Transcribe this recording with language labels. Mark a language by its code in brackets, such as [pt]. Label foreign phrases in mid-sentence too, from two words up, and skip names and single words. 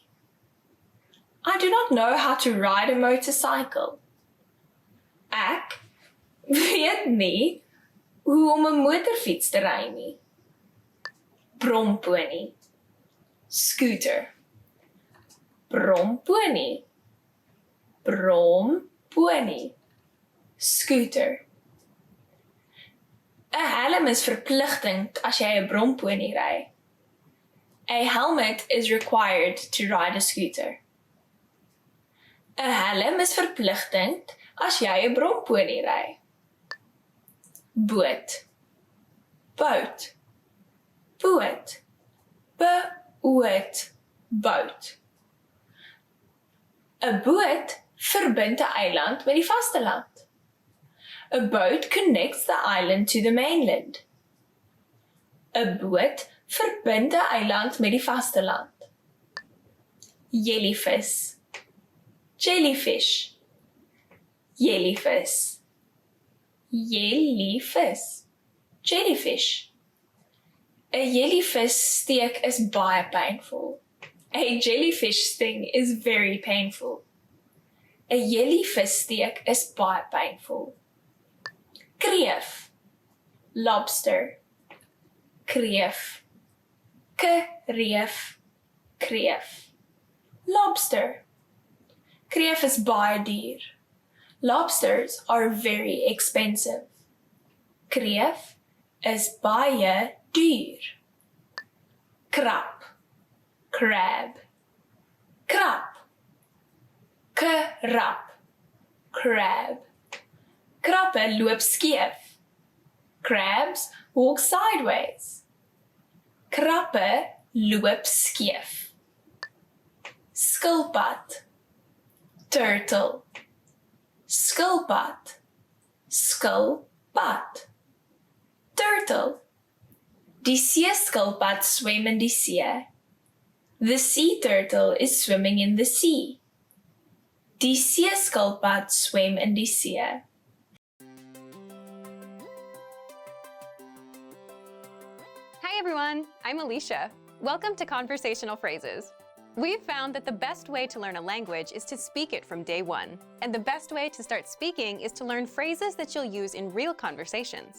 [en] I do not know how to ride a motorcycle. [af] Ek weet nie hoe om 'n motorfiets te ry nie. Bromponie, scooter. Bromponie, bromponie, scooter. 'n Helm is verpligtend as jy 'n bromponie ry. [en] A helmet is required to ride a scooter. [af] 'n Helm is verpligtend as jy 'n bromponie ry. Boot, boot, boot, boot, boot. 'n Boot verbind 'n eiland met die vasteland. [en] A boat connects the island to the mainland. [af] 'n Boot verbind 'n eiland met die vasteland. Jellyvis, jellyfish, jellyvis, jellyvis, jellyfish. 'n jellyfish steek is baie painful. [en] A jellyfish sting is very painful. [af] 'n jellyfish steek is baie painful. Kreef, lobster, kreef, kreef, kreef. Lobster. Kreef is baie duur. [en] Lobsters are very expensive. [af] Kreef is baie duur. Krab, crab, krab, krab, crab. Krappe loop skeef. [en] Crabs walk sideways. [af] Krappe loop skeef. Skilpad, turtle, skilpad, skilpad, turtle. Die seeskilpad swem in die see. [en] The sea turtle is swimming in the sea. [af] Die seeskilpad swem in die see. [en] Hi everyone, I'm Alicia. Welcome to Conversational Phrases. We've found that the best way to learn a language is to speak it from day one. And the best way to start speaking is to learn phrases that you'll use in real conversations.